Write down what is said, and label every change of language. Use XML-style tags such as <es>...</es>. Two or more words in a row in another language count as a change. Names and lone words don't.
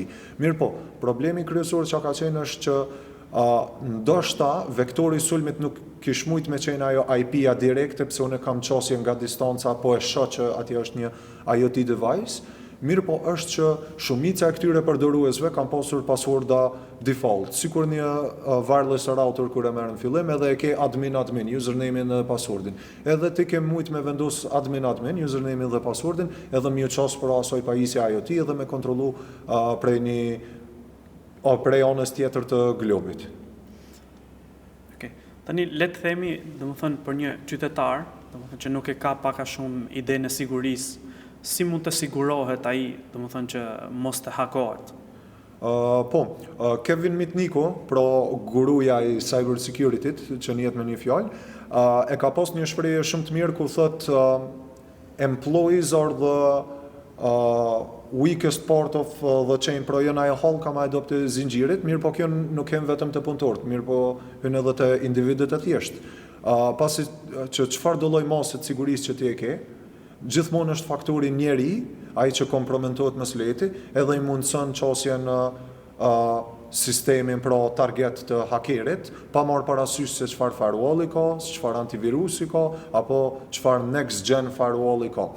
<sq>Mirë po, problemi kryesor që ka qenë është që ndoshta vektori sulmit nuk kish mujt me qenë ajo IP-a direkte, pse unë kam qasje nga distanca, po e shoh që atje është një</sq> <en>IoT device.</en> <sq>Mirë po është që shumica e këtyre përdoruesve kanë pasur passworda default, sikur një</sq> <en>wireless router</en> <sq>kur e merr në fillim, edhe e ke admin, username-in dhe passwordin. Edhe ti ke mujt me vendos admin, username-in dhe passwordin, edhe mi u qas për asoj pajisje IoT edhe me kontrollu prej anës tjetër të globit. Okay. Tani le të themi, domethënë për një qytetar, domethënë që nuk e ka pak a shumë idenë e sigurisë, si mund të sigurohet ai, domethënë që mos të hakohet? Kevin Mitnico, pra guruja i</sq> <en>cyber security-t,</en> <sq>që njihet me një fjalë, e ka pas një shprehje shumë të mirë ku thot</sq> <en>employees are the weakest part of the chain,</en> <sq>pra janë ajo halka më e dobët e zinxhirit, mirë po kjo nuk kem vetëm të punëtorët, mirë po hyn edhe të individët e thjeshtë. Pasi që çfarë do lloj mase të sigurisë që ti e ke, gjithmonë është faktori njeri, ai që kompromentohet më së leti, edhe i mundson qasjen në sistemin pra target të hakerit, pa marrë parasysh se çfarë firewall i ka, se çfarë antivirusi ka, apo çfarë</sq> <en>next gen firewall</en> <sq>i ka.</sq>